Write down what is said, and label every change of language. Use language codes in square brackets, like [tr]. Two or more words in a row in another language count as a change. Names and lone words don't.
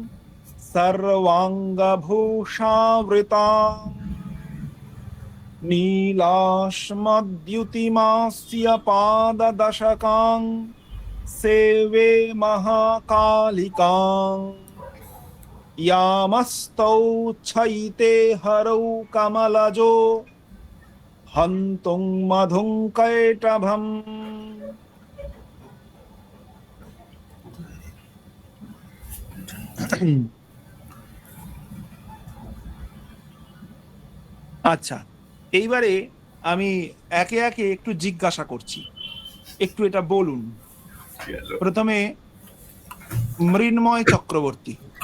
[sa] সর্বাঙ্গভূষাবৃতাং, নীলাশ্মদ্যুতিমাস্য পাদদশকাং, সেবে মহাকালিকাং, ইয়ামস্তৌ ছৈতে হরৌ কমলজো, হন্তুং মধুং কৈটভম। [bn] আচ্ছা, এইবারে আমি একে একে একটু জিজ্ঞাসা করছি, একটু এটা বলুন। প্রথমে মৃন্ময় চক্রবর্তী।